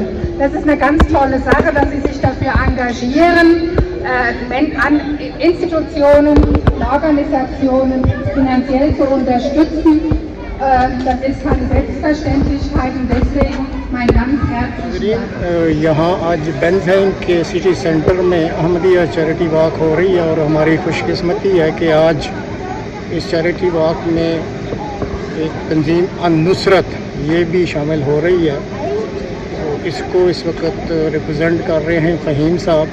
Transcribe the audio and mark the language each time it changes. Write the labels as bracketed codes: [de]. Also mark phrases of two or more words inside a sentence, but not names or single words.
[de] Das ist eine ganz tolle Sache, dass Sie sich dafür engagieren, an Institutionen, Organisationen finanziell zu unterstützen. Das ist keine Selbstverständlichkeit und deswegen mein ganz herzlichen Dank. [hi] यहाँ आज बेंजहेम के [en] city centre [hi] में अहमदिया [en] charity walk [hi] हो रही है और हमारी खुशकिस्मती है कि आज इस [en] charity walk [hi] में एक तंजीम अन-नुसरत ये भी शामिल हो रही है। तो इसको इस वक्त रिप्रेजेंट कर रहे हैं फ़हीम साहब।